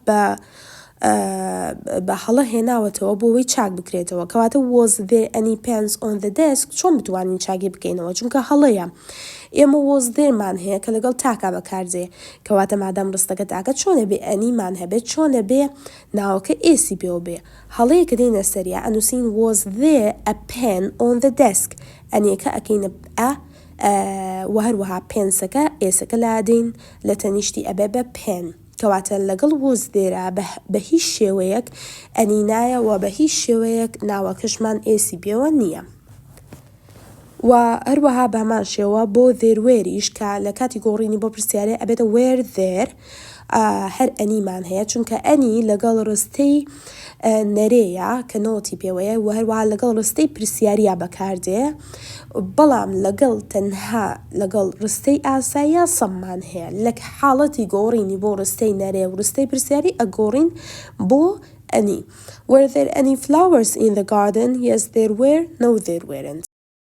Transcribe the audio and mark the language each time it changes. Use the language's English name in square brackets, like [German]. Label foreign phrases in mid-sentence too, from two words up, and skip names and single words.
[Central Kurdish] بە هەڵە هێناوەتەوە بۆ ئەوەی چاک بکرێتەوە کەواتە [English] was there any pens on the desk [Central Kurdish] چۆن بتوانین چاکی بکەینەوە چونکە هەڵەیە ئێمە [English] was there [Central Kurdish] مان هەیە کە لەگەڵ تاکا بەکارجێ کەواتە مادام ڕستەکە تاکە چۆنە بێ ئەنیمان هەبێت چۆنە بێ ناوەکە ئێسی بێەوە بێ هەڵەیە کە دێنە سەریە ئەنووسین [English] was there a pen on the desk [Central Kurdish] ئەنیەکە ئەکەینە و هەروەها پێنسەکە ئێسەکە لادەین لە تەنیشتی ئەبێ بە پێن کەواتە لەگەڵ [English] was there [Central Kurdish] بە هیچ شێوەیەک ئەنینایە و بە هیچ شێوەیەک ناوەکەشمان ئێسی بێەوە نییە و هەروەها بەمان شێوە بۆ دێروێریش کە لە کاتی گۆڕینی بۆ پرسیارێ ئەبێتە [English] were there [Central Kurdish] هەر ئەنیمان هەیە چونکە ئەنی لەگەڵ ڕستەی نەرەیە کە نۆتی پێوەیە و هەروەها لەگەڵ ڕستەی پرسیاریە بەکاردێ بەڵام لەگەڵ تەنها لەگەڵ ڕستەی ئاساییە سەممان هەیە لە حاڵەتی گۆڕینی بۆ ڕستەی نەرێ و ڕستەی پرسیاری ئەگۆڕین بۆ ئەنی [English] were there any flowers in the garden yes there were no there weren't